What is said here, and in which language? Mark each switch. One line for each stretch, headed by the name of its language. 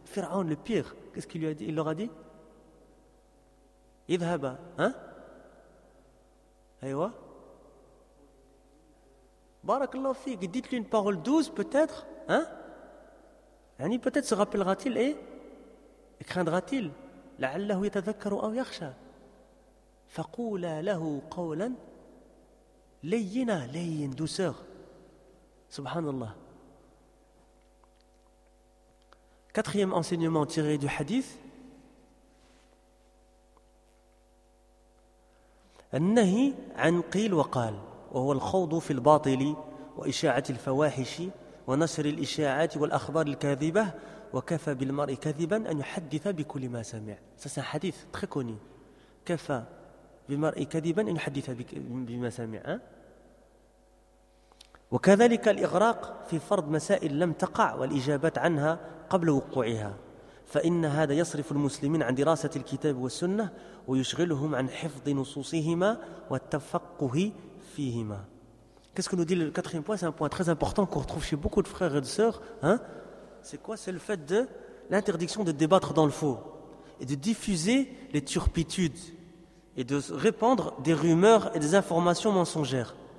French: Firaoun, le pire, qu'est-ce qu'il lui a dit? Il leur a dit Idhaba, hein? Aywa?
Arabic: Barakallahu fik,
French: dites-lui une parole douce peut-être, hein? Yani peut-être se rappellera-t-il et craindra-t-il.
Arabic: لعله يتذكر أو يخشى فقولا له قولا Layyina, layyin,
French: douceur.
Arabic: Subhanallah.
French: Quatrième enseignement tiré du hadith.
Arabic: النهي عن قيل وقال وهو الخوض في الباطل وإشاعة الفواحش ونشر الإشاعات والأخبار الكاذبة وكفى بالمرء كذبا أن يحدث بكل ما سمع. هذا حديث
French: très connu.
Arabic: كفى بالمرء كذبا أن يحدث بما سمع. وكذلك الإغراق في فرض مسائل لم تقع والإجابات عنها قبل وقوعها. فإن هذا يصرف المسلمين عن دراسة الكتاب والسنة ويشغلهم عن حفظ نصوصهما والتفقه فيهما.
French: Qu'est-ce que nous dit le quatrième point? C'est un point très important qu'on retrouve chez beaucoup de frères et de sœurs. Hein? C'est quoi? C'est le fait de l'interdiction de débattre dans le faux et de diffuser les turpitudes et de répandre des rumeurs et des informations mensongères.